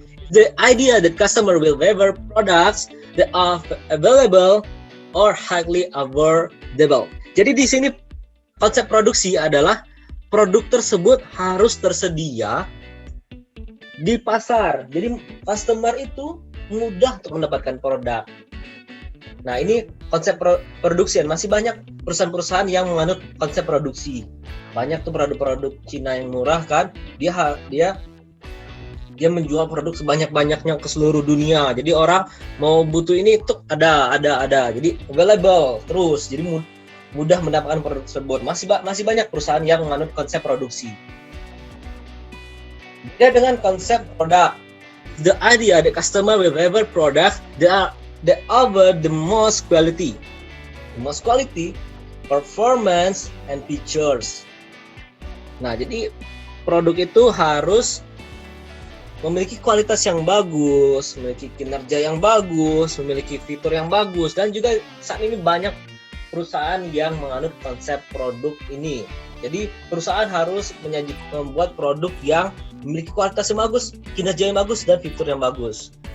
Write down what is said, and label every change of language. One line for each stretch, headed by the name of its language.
English: The idea that customer will favor products that are available or highly affordable.
Indonesian: Jadi di sini konsep produksi adalah produk tersebut harus tersedia di pasar. Jadi customer itu mudah untuk mendapatkan produk. Nah, ini konsep produksi. Masih banyak perusahaan-perusahaan yang menganut konsep produksi. Banyak tuh produk-produk Cina yang murah kan, dia menjual produk sebanyak-banyaknya ke seluruh dunia. Jadi orang mau butuh ini tuh ada. Jadi available terus. Jadi mudah mendapatkan produk tersebut. Masih banyak perusahaan yang menganut konsep produksi. Beda dengan konsep produk.
English: The idea the customer will favor products that offer the most quality, performance, and features.
Indonesian: Nah, jadi produk itu harus memiliki kualitas yang bagus, memiliki kinerja yang bagus, memiliki fitur yang bagus, dan juga saat ini banyak perusahaan yang menganut konsep produk ini. Jadi perusahaan harus membuat produk yang memiliki kualitas yang bagus, kinerja yang bagus, dan fitur yang bagus.